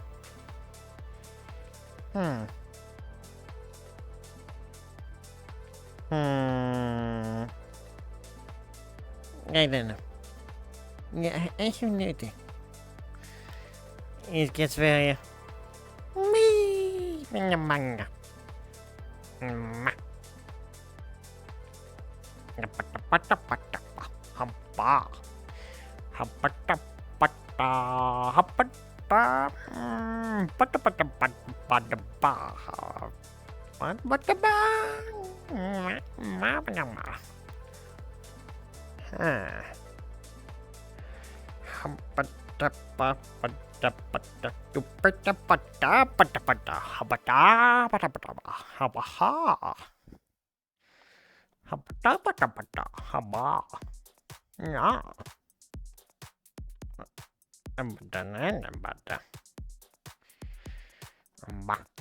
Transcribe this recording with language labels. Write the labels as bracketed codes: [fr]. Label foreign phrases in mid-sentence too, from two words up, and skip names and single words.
[en] I don't know. Yeah, I have no idea. It gets very... Me manga. Hampa. Hapata pata. Hapata. Pata pata pata pata pa. Pata ba. Ma. Hapata pata pata. Tupata pata pata pata. Habata pata pata. Habaha. Habata pata pata. Haba. Yeah. Banana butter. Ba.